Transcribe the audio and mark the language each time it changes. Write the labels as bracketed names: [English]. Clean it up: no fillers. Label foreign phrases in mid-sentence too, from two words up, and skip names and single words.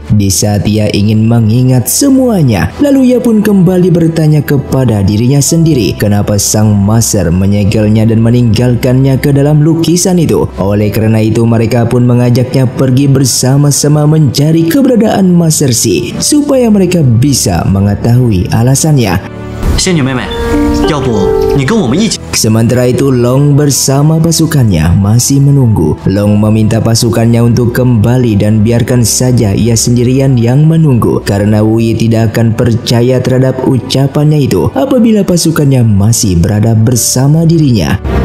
[Indonesian] Di saat ia ingin mengingat semuanya, lalu ia pun kembali bertanya kepada dirinya sendiri kenapa Sang Master menyegelnya dan meninggalkannya ke dalam lukisan itu. Oleh karena itu, mereka pun mengajaknya pergi bersama-sama mencari keberadaan Master Xi supaya mereka bisa mengetahui alasannya. [Chinese] 仙女妹妹，要不你跟我们一起？ [Indonesian] Sementara itu, Long bersama pasukannya masih menunggu. Long meminta pasukannya untuk kembali dan biarkan saja ia sendirian yang menunggu, karena Wei tidak akan percaya terhadap ucapannya itu apabila pasukannya masih berada bersama dirinya.